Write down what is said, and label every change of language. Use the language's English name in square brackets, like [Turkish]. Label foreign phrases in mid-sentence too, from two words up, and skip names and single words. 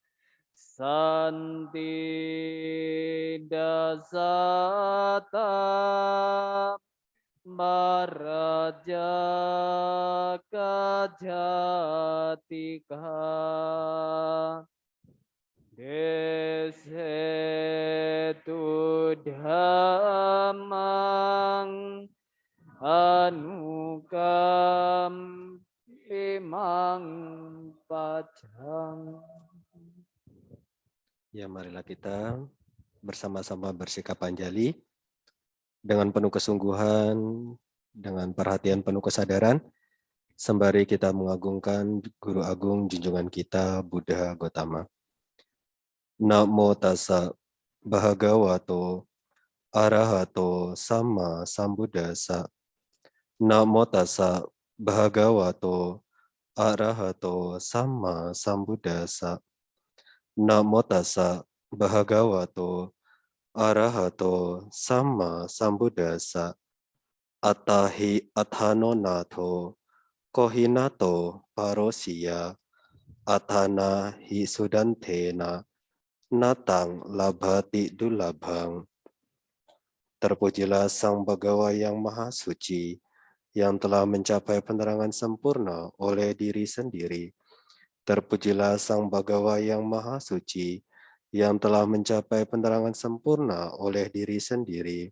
[Pali] Santi dasata Maraja kajatika Desetu dhamang anukam imang pajang. [Indonesian] Ya, marilah kita bersama-sama bersikap anjali dengan penuh kesungguhan, dengan perhatian penuh kesadaran, sembari kita mengagungkan Guru Agung junjungan kita Buddha Gotama. [Pali] Namo tassa bhagavato arahato sama sambuddhassa. Namo tassa bhagavato arahato sama sambuddhassa. Namo tassa bhagavato arahato sama sambuddhassa. Attahi athano natho kohinato parosiya athana hi sudantena natang labhati dulabhang. [Indonesian] Terpujilah Sang Bhagawa yang Maha Suci, yang telah mencapai penerangan sempurna oleh diri sendiri. Terpujilah Sang Bhagawa yang Maha Suci, yang telah mencapai penerangan sempurna oleh diri sendiri.